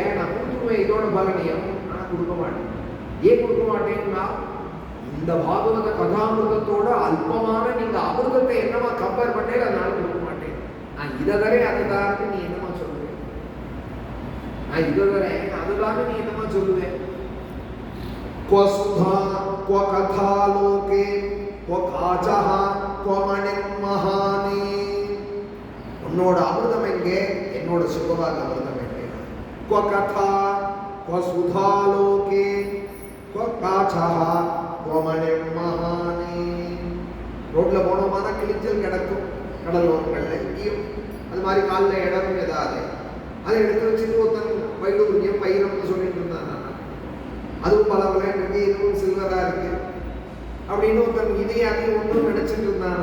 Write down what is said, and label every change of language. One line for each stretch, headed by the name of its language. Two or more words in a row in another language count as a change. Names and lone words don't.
Tamil: நான் கொடுத்துடுவேன் இதோட பலனையும், ஆனா கொடுக்க மாட்டேன். ஏன் கொடுக்க மாட்டேன்னா இந்த பாகவத கதாமிருதத்தோட அல்பமான நீங்க அமிர்தத்தை என்னமா கம்பேர் பண்ணேன், அதனால கொடுக்க மாட்டேன். நான் இதை தரேன் அதை தான் நீ என்னமா சொல்லுவேன். நான் இதை தரேன் அதுதான் நீ என்னமா சொல்லுவேன்.
Sanskrit: क्व सुधा क्व कथा लोके क्व काचः क्व मणिर्महानि.
Tamil: உன்னோட அமிர்தம் எங்கே, என்னோட சுகவாக அமிர்தம் எங்கே.
Sanskrit: क्व कथा क्व सुधा लोके क्व काचः क्व मणिर्महानि.
Tamil: ரோட்ல போனோம்னா கிழிஞ்சல் கிடக்கும் கடலோரங்கள்ல. இங்கேயும் அது மாதிரி காலில் இடம் ஏதாவது அதை எடுத்து வச்சுட்டு ஒருத்தன் வைடூரியம் பயிரம்னு சொல்லிட்டு இருந்தான். அதுவும் பல விளையாட்டு இருக்கு, இதுவும் சில்வரா இருக்கு அப்படின்னு ஒருத்தன் இதையும் அதையும் ஒன்றும் நினைச்சிட்டு இருந்தான்.